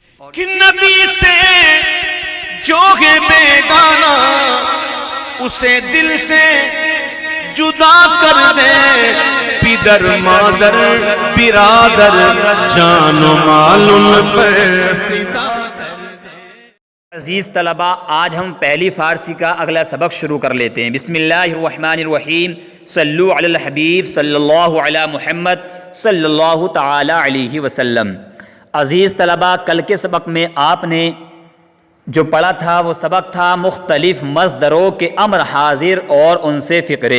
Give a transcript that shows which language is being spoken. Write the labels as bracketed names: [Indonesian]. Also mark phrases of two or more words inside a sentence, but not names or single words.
[Urdu] کہ نبی سے جو ہے بیگانہ اسے دل سے جدا کر دے، پدر مادر برادر جان و مال ان پر فدا کر دے۔ عزیز طلباء، آج ہم پہلی فارسی کا اگلا سبق شروع کر لیتے ہیں۔ [Arabic] بسم اللہ الرحمن الرحیم، صلو علی الحبیب صلی اللہ علی محمد صلی اللہ تعالی علیہ وسلم۔ [Urdu] عزیز طلباء، کل کے سبق میں آپ نے جو پڑھا تھا وہ سبق تھا مختلف مصدروں کے امر حاضر اور ان سے فقرے۔